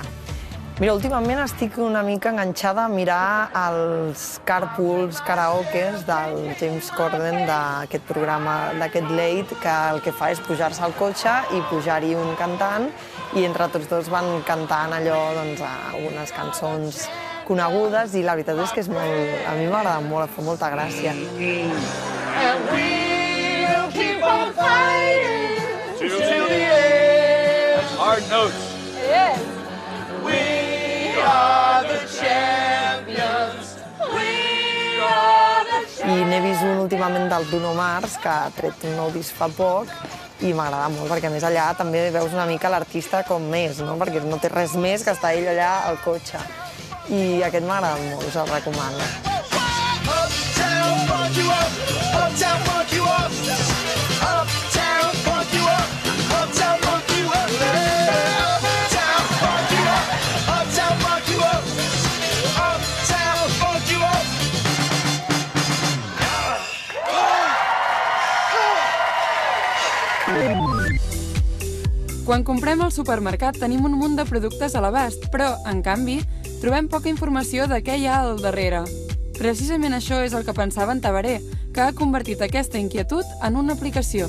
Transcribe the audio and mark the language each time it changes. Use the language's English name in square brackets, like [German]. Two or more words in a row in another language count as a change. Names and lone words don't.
[Catalan] Mira, últimament estic una mica enganxada a mirar els carpools, karaokes del James Corden, d'aquest programa, d'aquest Late, que el que fa és pujar-se al cotxe i pujar-hi un cantant i entre tots dos van cantant allò, doncs, algunes cançons conegudes i la veritat és que és molt... A mi m'agrada molt, fa molta gràcia. [English] And we'll keep on fighting till the end. Hard notes. Yes. We are the champions. We are the champions. [Catalan] I n'he vist un últimament del Bruno Mars, que ha tret un nou disc fa poc, i m'agrada molt, perquè a més allà també veus una mica l'artista com més, no? Perquè no té res més que estar ell allà al cotxe. I aquest m'agrada molt, us el recomano. [English] Uptown funk you up. Uptown funk you up. Uptown funk you up. Uptown funk you up. Uptown funk you up. Uptown funk you up. Uptown funk you up. [Catalan] Quan comprem al supermercat tenim un munt de productes a l'abast, però, en canvi, trobem poca informació de què hi ha al darrere. Precisament això és el que pensava en Tabaré, que ha convertit aquesta inquietud en una aplicació.